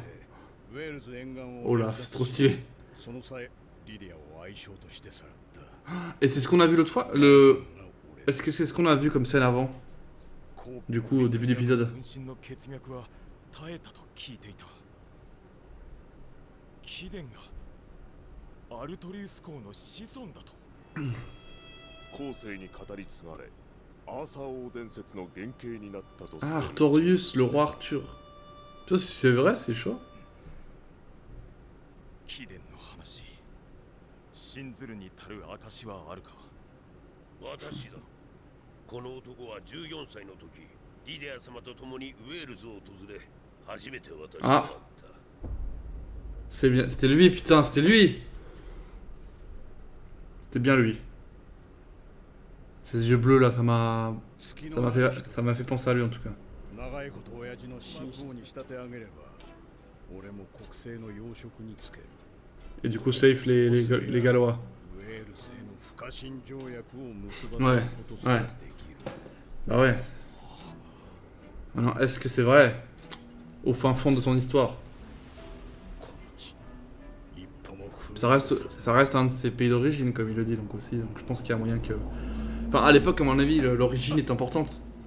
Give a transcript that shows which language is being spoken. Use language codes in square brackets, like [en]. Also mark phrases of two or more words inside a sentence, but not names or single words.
[fr] Oh là, c'est trop stylé. Et c'est ce qu'on a vu l'autre fois. Est-ce que c'est ce qu'on a vu comme scène avant? Du coup, au début d'épisode. [ja] 貴殿がアルトリウス公の子孫だと。後世に語り継がれ、アーサー王伝説の原型になったとされ Ah, る。 [fr] Artorius, le roi Arthur. Putain, si c'est vrai, c'est chaud. [ja] 貴殿の話、信ずるに足る証はあるか。私だ。この男は14歳の時、リデア様と共にウェールズを訪れ、初めて私と会った。 [fr] C'est bien, c'était lui, putain, c'était lui. C'était bien lui. Ses yeux bleus là, ça m'a fait penser à lui en tout cas. [ja] 長いこと親父の信仰に仕立て上げれば、俺も国政の要職につける。 [fr] Et du coup, safe les Gallois. [ja] ウェールズへの不可侵条約を結ばせることさえできる。 [fr] Bah ouais. Alors, est-ce que c'est vrai? Au fin fond de son histoire. Ça reste un de ses pays d'origine, comme il le dit, donc aussi. Donc je pense qu'il y a moyen que... Enfin, à l'époque, à mon avis, l'origine est importante.